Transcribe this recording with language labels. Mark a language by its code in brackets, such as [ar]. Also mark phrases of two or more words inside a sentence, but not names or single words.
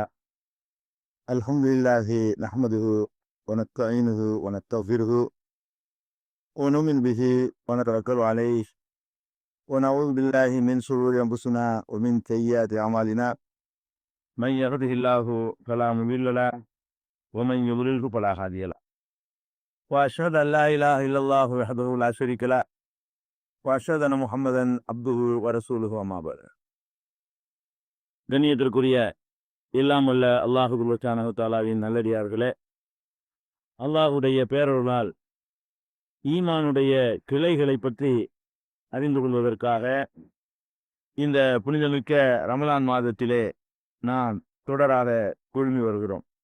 [ar] الحمد لله نحمده ونستعينه ونستغفره ونؤمن به ونتوكل عليه ونعوذ بالله من شرور أنفسنا ومن سيئات أعمالنا. من يهده الله فلا مضل له ومن يضلله فلا هادي له. وأشهد أن لا إله إلا الله وحده لا شريك له وأشهد أن محمدا عبده ورسوله أما بعد. [ta] கண்ணியத்திற்குரிய எல்லாம் வல்ல [ar] الله سبحانه وتعالى [ta] நல்லடியார்களே, அல்லாஹுடைய பேரருளால் ஈமானுடைய கிளைகளை பற்றி அறிந்து கொள்வதற்காக இந்த புனிதமிக்க ரமலான் மாதத்திலே நாம் தொடராக குழுமி வருகிறோம்.